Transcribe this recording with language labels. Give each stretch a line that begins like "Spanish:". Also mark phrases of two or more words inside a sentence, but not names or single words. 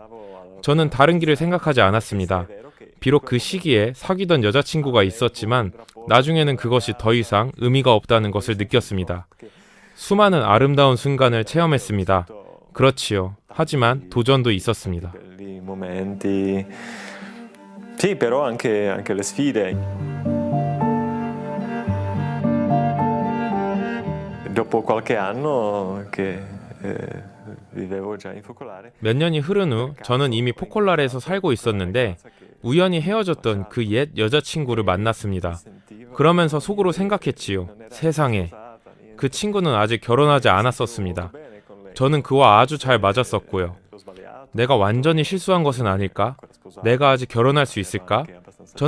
Korean: 저는 다른 길을 생각하지 않았습니다. 비록 그 시기에 사귀던 여자친구가 있었지만 나중에는 그것이 더 이상 의미가 없다는 것을 느꼈습니다. 수많은 아름다운 순간을 체험했습니다. 그렇지요. 하지만 도전도 있었습니다.
Italian: Sì, però anche le sfide. Dopo qualche anno che vivevo già in Focolare.
Korean: 몇 년이 흐른 후 저는 이미 포콜라레에서 살고 있었는데 우연히 헤어졌던 그 옛 여자친구를 만났습니다. 그러면서 속으로 생각했지요. 세상에. 그 친구는 아직 결혼하지 않았었습니다. 저는 그와 아주 잘 맞았었고요. 내가 완전히 실수한 것은 아닐까? 내가 아직 결혼할 수 있을까?